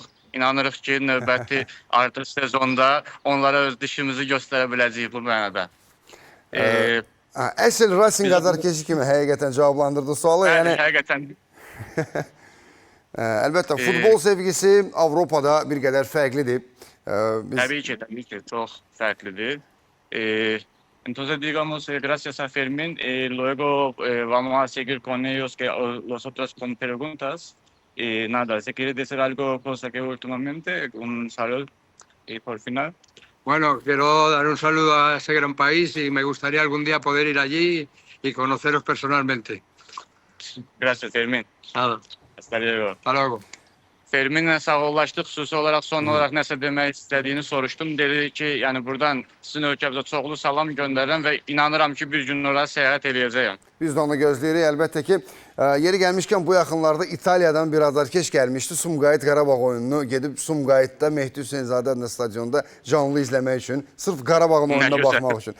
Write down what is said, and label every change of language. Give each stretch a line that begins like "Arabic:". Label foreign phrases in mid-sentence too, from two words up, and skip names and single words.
Azerbaijani: İnanırıq ki, növbəti artıq sezonda onlara öz dişimizi göstərə biləcəyik bu mənada. Əsl Racing azarkeşi kimi həqiqətən cavablandırdı sualı. Həqiqətən. Əlbəttə, futbol sevgisi Avropada bir qədər fərqlidir. Tabii ki, çox fərqlidir.
Spanish: Entonces, digamos, gracias a Fermín, luego vamos a seguir con ellos, que los otros con preguntas. Nada, si quieres decir algo, cosa que últimamente, un saludo y por final. Bueno, quiero dar un saludo a ese gran país y me gustaría algún día poder ir allí y conoceros personalmente. Gracias, Fermín. Nada. Hasta luego. Hasta luego.
Azerbaijani: Fermin'le sağollaşdıq. Xüsusi olaraq son olaraq nəsə demək istədiyini soruşdum. Dedi ki, yəni buradan sizin ölkəmizə çoxlu salam göndərirəm və inanıram ki, bir gün oraya səyahət edəcəyəm. Biz də onu gözləyirik. Əlbəttə ki, yeri gəlmişkən bu yaxınlarda İtaliyadan bir azarkeş gəlmişdi. Sumqayıt Qarabağ oyununu gedib Sumqayıtda Mehdi Hüseynzadə adına stadionda canlı izləmək üçün, sırf Qarabağın oyununa baxmaq üçün.